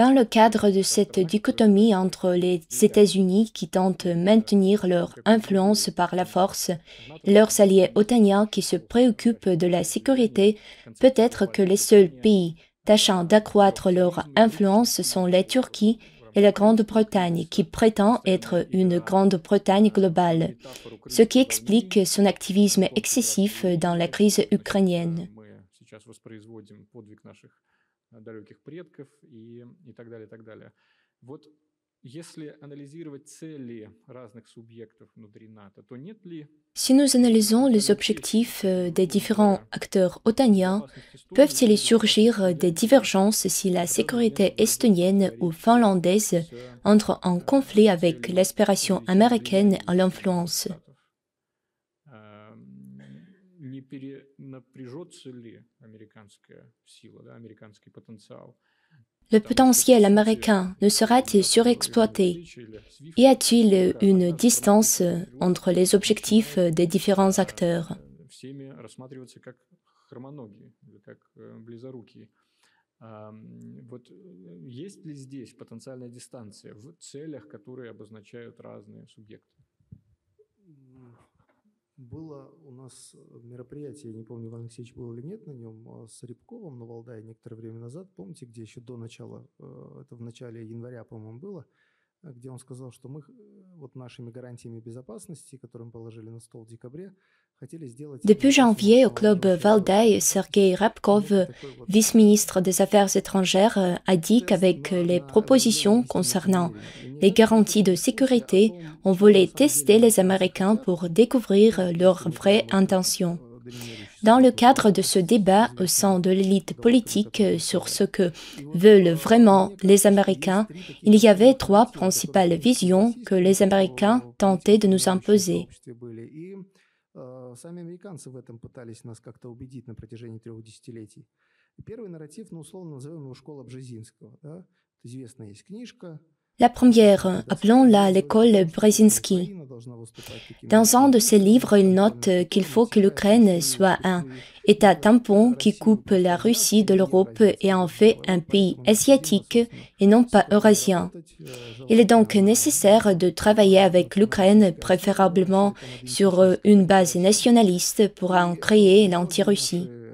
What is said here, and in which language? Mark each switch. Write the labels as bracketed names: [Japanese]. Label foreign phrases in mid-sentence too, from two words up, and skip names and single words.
[French] Dans le cadre de cette dichotomie entre les États-Unis qui tentent de maintenir leur influence par la force et leurs alliés otaniens qui se préoccupent de la sécurité, peut-être que les seuls pays tâchant d'accroître leur influence sont la Turquie et la Grande-Bretagne, qui prétend être une Grande-Bretagne globale, ce qui explique son activisme excessif dans la crise ukrainienne. [Russian] сейчас воспроизводим подвиг наших далеких предков и так далее, и так далее. Вот если анализировать цели разных субъектов внутри НАТО, то нет ли... [French] Si nous analysons les objectifs des différents acteurs otaniens, peuvent-ils surgir des divergences si la sécurité estonienne ou finlandaise entre en conflit avec l'aspiration américaine à l'influence? [Russian] Не перенапряжется ли американская сила, да, американский потенциал? [French] Le potentiel américain ne sera-t-il surexploité? Y a-t-il une distance entre les objectifs des différents acteurs? [Russian] Всеми рассматриваться как хромоногие, как близорукие. Вот есть ли здесь потенциальная дистанция в целях, которые обозначают разные субъекты? Было у нас мероприятие, я не помню, Иван Алексеевич был или нет на нем, с Рябковым на Валдае некоторое время назад. Помните, где еще до начала, это в начале января, по-моему, было, где он сказал, что мы вот нашими гарантиями безопасности, которые мы положили на стол в декабре, хотели сделать... [French] Depuis janvier, au club Valdai, Sergei Rabkov, vice-ministre des Affaires étrangères, a dit qu'avec les propositions concernant les garanties de sécurité, on voulait tester les Américains pour découvrir leurs vraies intentions. Dans le cadre de ce débat au sein de l'élite politique sur ce que veulent vraiment les Américains, il y avait trois principales visions que les Américains tentaient de nous imposer. [Russian] Сами американцы в этом пытались нас как-то убедить на протяжении 3 десятилетий. Первый нарратив, ну, условно назовем его «Школа Бжезинского». Да? Известная есть книжка. [French] La première, appelons-la l'école Brzezinski. Dans un de ses livres, il note qu'il faut que l'Ukraine soit un État tampon qui coupe la Russie de l'Europe et en fait un pays asiatique et non pas eurasien. Il est donc nécessaire de travailler avec l'Ukraine, préférablement sur une base nationaliste pour en créer l'anti-Russie.